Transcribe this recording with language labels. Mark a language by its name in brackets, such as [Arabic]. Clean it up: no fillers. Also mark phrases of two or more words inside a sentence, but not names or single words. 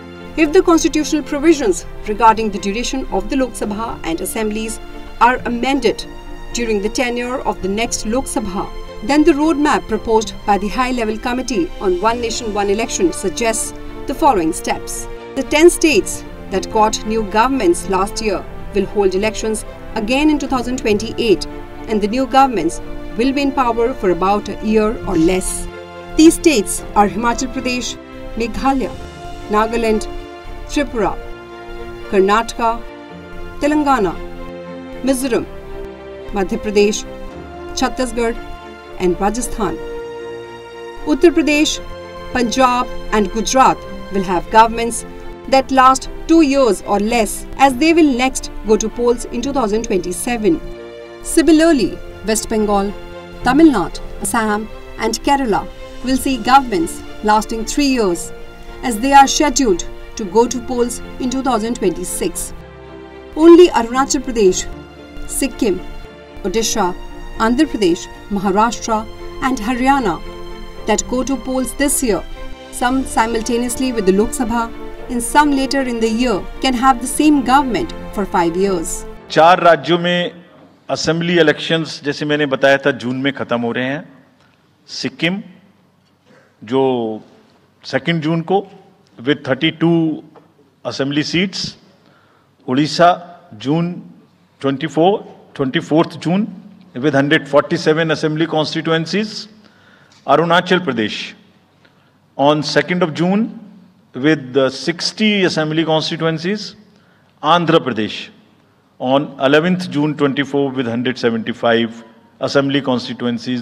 [English] If the constitutional provisions regarding the duration of the Lok Sabha and assemblies are amended during the tenure of the next Lok Sabha, then the roadmap proposed by the High-Level Committee on One Nation, One Election suggests the following steps. The 10 states that got new governments last year will hold elections again in 2028, and the new governments will be in power for about a year or less. These states are Himachal Pradesh, Meghalaya, Nagaland, Tripura, Karnataka, Telangana, Mizoram, Madhya Pradesh, Chhattisgarh and Rajasthan. Uttar Pradesh, Punjab and Gujarat will have governments that last 2 years or less, as they will next go to polls in 2027. Similarly, West Bengal, Tamil Nadu, Assam and Kerala will see governments lasting 3 years, as they are scheduled to go to polls in 2026. Only Arunachal Pradesh, Sikkim, Odisha, Andhra Pradesh, Maharashtra and Haryana that go to polls this year, some simultaneously with the Lok Sabha and some later in the year, can have the same government for 5 years. [Hindi] 4 राज्यों में [English] assembly elections [Hindi] जैसे मैंने बताया था जून में खत्म हो रहे हैं. सिक्किम जो 2 जून को [English] with 32 assembly seats, उड़ीसा जून 24th June with 147 assembly constituencies. Arunachal Pradesh on 2nd of June with 60 assembly constituencies. Andhra Pradesh on 11th June 24 with 175 assembly constituencies.